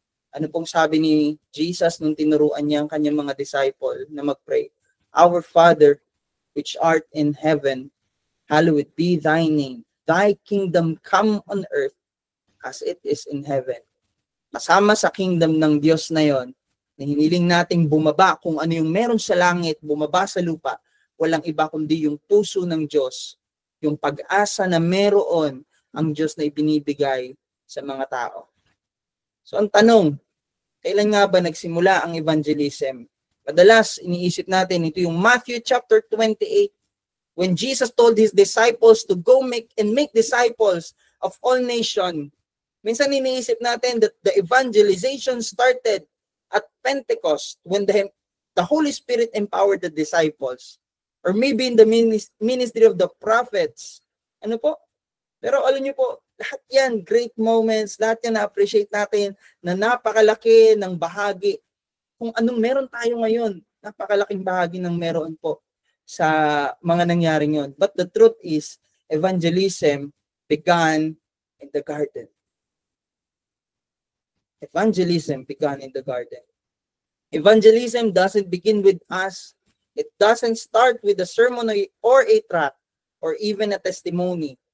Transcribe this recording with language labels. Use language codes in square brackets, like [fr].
[tl] Ano pong sabi ni Jesus nung tinuruan niya ang kanyang mga disciple na mag-pray? [en] Our Father, which art in heaven, hallowed be thy name. Thy kingdom come on earth as it is in heaven. [tl] Kasama sa kingdom ng Diyos na yon, na hiniling nating bumaba kung ano yung meron sa langit, bumaba sa lupa, walang iba kundi yung puso ng Diyos, yung pag-asa na meron ang Diyos na ibinibigay sa mga tao. So ang tanong, kailan nga ba nagsimula ang evangelism? Madalas iniisip natin, ito yung [en] Matthew chapter 28, when Jesus told His disciples to go make disciples of all nations. [tl] Minsan iniisip natin [en] that the evangelization started at Pentecost when the Holy Spirit empowered the disciples, or maybe in the ministry of the prophets. [tl] Pero alam niyo po, lahat yan, [en] great moments, [tl] lahat yan na-appreciate natin na napakalaki ng bahagi. Kung anong meron tayo ngayon, napakalaking bahagi ng meron po sa mga nangyaring yon. [en] But the truth is, evangelism began in the garden. Evangelism began in the garden. Evangelism doesn't begin with us. It doesn't start with a sermon or a tract or even a testimony.